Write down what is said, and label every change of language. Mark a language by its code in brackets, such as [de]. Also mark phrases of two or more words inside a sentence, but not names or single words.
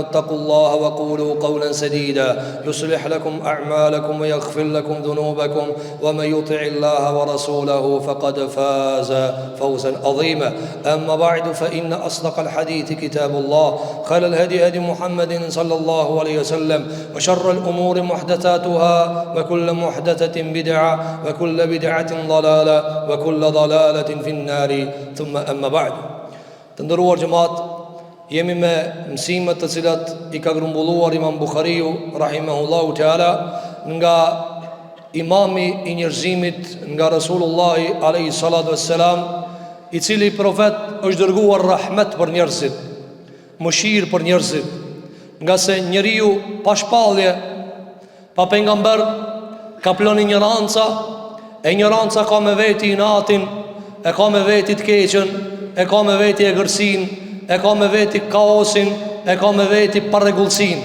[ar] اتقوا الله وقولوا قولا سديدا يصلح لكم أعمالكم ويغفر لكم ذنوبكم ومن يطع الله ورسوله فقد فاز فوزا عظيما أما بعد فإن أصدق الحديث كتاب الله خير الهدي هدي محمد صلى الله عليه وسلم وشر الأمور محدثاتها وكل محدثة بدعة وكل بدعة ضلالة وكل ضلالة في النار ثم أما بعد [sq] të nderuar xhemat jemi me mësimet të cilat I ka grumbulluar Imam Bukhariu [ar] رحمه الله تعالى [sq] nga imami I njerëzimit nga [ar] رسول الله عليه الصلاة والسلام [sq] I cili profet është dërguar rahmet për njerëzit, mëshirë për njerëzit, nga se njeriu pa shpallje, pa pejgamber ka plon ignoranca, e ignoranca ka me veti inatin, e ka me veti të keqen, e ka me veti egërsin, e ka me veti kaosin, e ka me veti parregullsin.